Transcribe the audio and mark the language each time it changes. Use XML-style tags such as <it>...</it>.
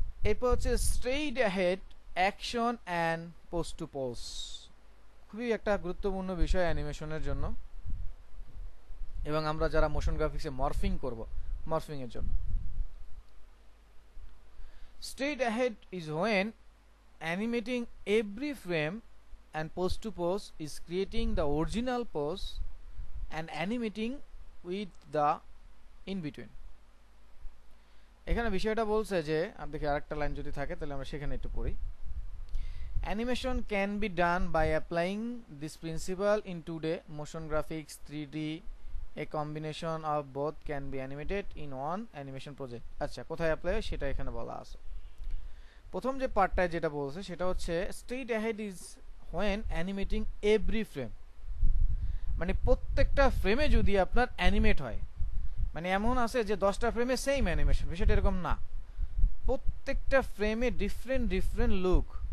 <bn>এরপর হচ্ছে straight ahead action and post two pose. খুবই একটা গুরুত্বপূর্ণ বিষয় অ্যানিমেশনের জন্য, এবং আমরা যারা মোশন গ্রাফিক্সে মরফিং করব, মরফিং এর জন্য।</bn> <en>Straight ahead is when animating every frame, and pose to pose is creating the original pose and animating with the in between.</en> <bn>এখানে বিষয়টা বলছে যে, আপনি দেখি আরেকটা লাইন যদি থাকে তাহলে আমরা সেখানে একটু পড়ি।</bn> <en>Animation can be done by applying this principle in 2D motion graphics, 3D. A combination of both can be animated in one animation project.</en> <bn>আচ্ছা, কোথায় অ্যাপ্লাই হয় সেটা এখানে বলা আছে। প্রথম যে পার্টটায় যেটা বলছে সেটা হচ্ছে</bn> <en>straight ahead is when animating every frame,</en> <bn>মানে প্রত্যেকটা ফ্রেমে যদি আপনার অ্যানিমেট হয়, মানে এমন আছে যে 10টা ফ্রেমে সেম অ্যানিমেশন, বিষয়টা এরকম না, প্রত্যেকটা ফ্রেমে ডিফারেন্ট লুক।</bn>